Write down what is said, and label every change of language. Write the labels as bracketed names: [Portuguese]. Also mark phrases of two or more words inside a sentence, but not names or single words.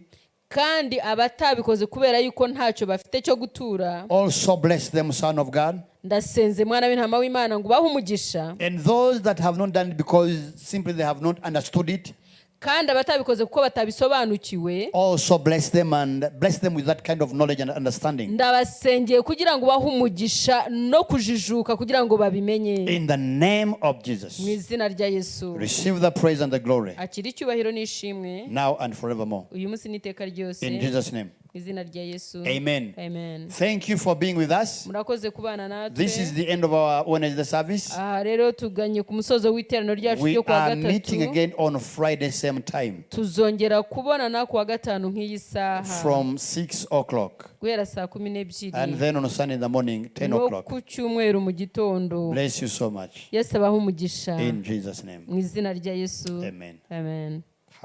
[Kinyarwanda] kandi abatabikoze kubera yuko ntacyo bafite cyo gutura, [English] also bless them, Son of God. [Kinyarwanda] ndasenze mwana w'intama w'Imana ngo bahe umugisha. [English] And those that have not done it because simply they have not understood it, [Kinyarwanda] kandi abatabikoze kuko batabisobanukiwe, [English] also bless them and bless them with that kind of knowledge and understanding. [Kinyarwanda] ndabasengeye kugira ngo bahe umugisha no kujijuka kugira ngo babimenye. [English] In the name of Jesus, [Kinyarwanda] Mu izina rya Yesu. [English] receive the praise and the glory [Kinyarwanda] Akira icyubahiro n'ishimwe [English] now and forevermore. [Kinyarwanda] uyu munsi n'iteka ryose. [English] In Jesus' name, [Kinyarwanda] Mu izina rya Yesu. [English] amen. [Kinyarwanda] Amen. [English] Thank you for being with us. [Kinyarwanda] Murakoze kubana natwe. [English] This is the end of our Wednesday service. [Kinyarwanda] Aha rero tuganye ku musozo w'iteraniro ryacu [English] We [Kinyarwanda] ryo kuwa [English] are meeting [Kinyarwanda] gatatu. [English] again on Friday, same time, [Kinyarwanda] Tuzongera kubonana kuwa gatanu nk'iyi saha [English] from 6 o'clock. [Kinyarwanda] guhera saa 12 [English] And then on Sunday in the morning, 10 [Kinyarwanda] no [English] o'clock. [Kinyarwanda] ku cyumweru mu gitondo. [English] Bless you so much. [Kinyarwanda] Yesu abahe umugisha [English] In Jesus' name, [Kinyarwanda] mu izina rya Yesu. [English] amen. [Kinyarwanda] Amen.